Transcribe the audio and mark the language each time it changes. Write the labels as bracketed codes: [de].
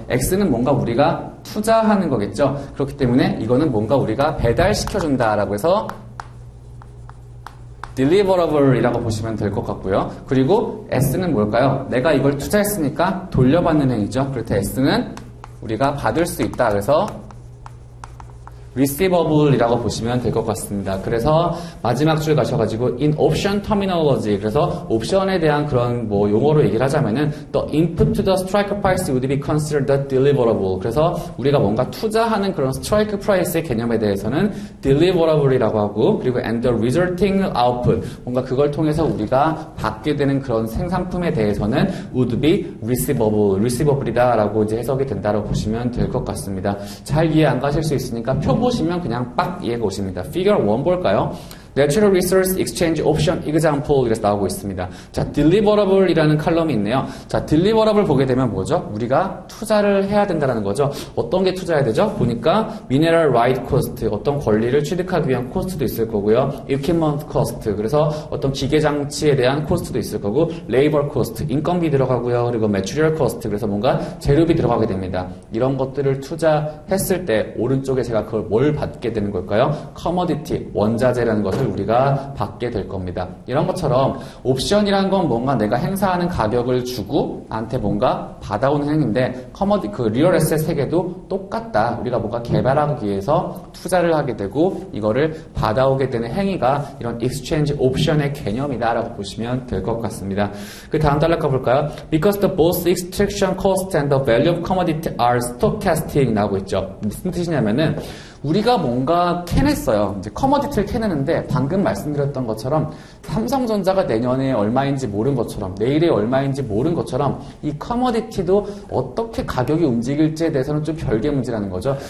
[ko] X는 뭔가 우리가 투자하는 거겠죠. 그렇기 때문에 이거는 뭔가 우리가 배달시켜준다라고 해서 deliverable이라고 보시면 될 것 같고요. 그리고 S는 뭘까요? 내가 이걸 투자했으니까 돌려받는 행위죠. 그럴 때 S는 우리가 받을 수 있다. 그래서 receivable이라고 보시면 될 것 같습니다. 그래서 마지막 줄 가셔가지고 [en] in option terminology, [ko] 그래서 옵션에 대한 그런 뭐 용어로 얘기를 하자면은 [en] the input to the strike price would be considered the deliverable. [ko] 그래서 우리가 뭔가 투자하는 그런 strike price의 개념에 대해서는 deliverable이라고 하고, 그리고 [en] and the resulting output, [ko] 뭔가 그걸 통해서 우리가 받게 되는 그런 생산품에 대해서는 [en] would be receivabl [ko] 이다라고 이제 해석이 된다라고 보시면 될 것 같습니다. 잘 이해 안 가실 수 있으니까 표 보시면 그냥 빡 이해가 오십니다. Figure 1 볼까요? [en] Natural Resource Exchange Option Example [ko] 이래서 나오고 있습니다. 자, Deliverable이라는 칼럼이 있네요. 자, Deliverable 보게 되면 뭐죠? 우리가 투자를 해야 된다는 거죠. 어떤 게 투자해야 되죠? 보니까 Mineral Right Cost, 어떤 권리를 취득하기 위한 코스트도 있을 거고요. Equipment Cost, 그래서 어떤 기계 장치에 대한 코스트도 있을 거고, Labor Cost, 인건비 들어가고요. 그리고 Material Cost, 그래서 뭔가 재료비 들어가게 됩니다. 이런 것들을 투자했을 때 오른쪽에 제가 그걸 뭘 받게 되는 걸까요? Commodity, 원자재라는 것을 우리가 받게 될 겁니다. 이런 것처럼 옵션이라는 건 뭔가 내가 행사하는 가격을 주고 나한테 뭔가 받아오는 행위인데 그 리얼 에셋 세계도 똑같다. 우리가 뭔가 개발하기 위해서 투자를 하게 되고 이거를 받아오게 되는 행위가 이런 익스체인지 옵션의 개념이다라고 보시면 될 것 같습니다. 그 다음 단락 가볼까요? [en] Because the both extraction cost and the value of commodity are stochastic [ko] 나오고 있죠. 무슨 뜻이냐면은 우리가 뭔가 캐냈어요. 이제 커머디티를 캐내는데 방금 말씀드렸던 것처럼 삼성전자가 내년에 얼마인지 모른 것처럼 내일에 얼마인지 모른 것처럼 이 커머디티도 어떻게 가격이 움직일지에 대해서는 좀 별개 문제라는 거죠.